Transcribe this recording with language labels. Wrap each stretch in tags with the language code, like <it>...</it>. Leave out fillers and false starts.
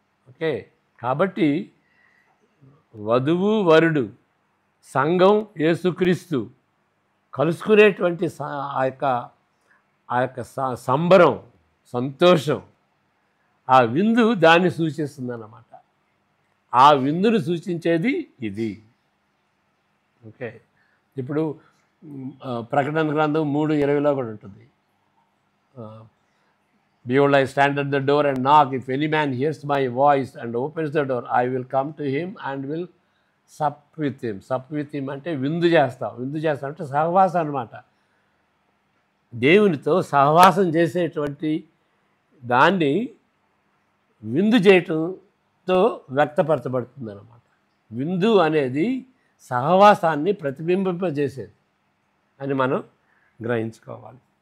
<te>Okay, కాబట్టి వధువు వరుడు, సంఘం యేసుక్రీస్తు కలుసుకునేటువంటి ఆ యొక్క సంబరం, సంతోషం, ఆ విందు దాన్ని సూచిస్తుంది అన్నమాట. ఆ విందును సూచించేది ఇది. ఓకే, ఇప్పుడు ప్రకటన గ్రంథం 3:20లో కూడా ఉంటుంది.</te> <en>Behold, I stand at the door and knock. If any man hears my voice and opens the door, I will come to him and will sup with him. Sup with him</en> <te>అంటే విందు చేస్తాం. విందు చేస్తాం అంటే సహవాసం అన్నమాట. దేవునితో సహవాసం చేసేటువంటి దాన్ని విందు చేయటంతో వ్యక్తపరచబడుతుంది అన్నమాట. విందు అనేది సహవాసాన్ని ప్రతిబింబింపజేసేది అని మనం గ్రహించుకోవాలి.</te>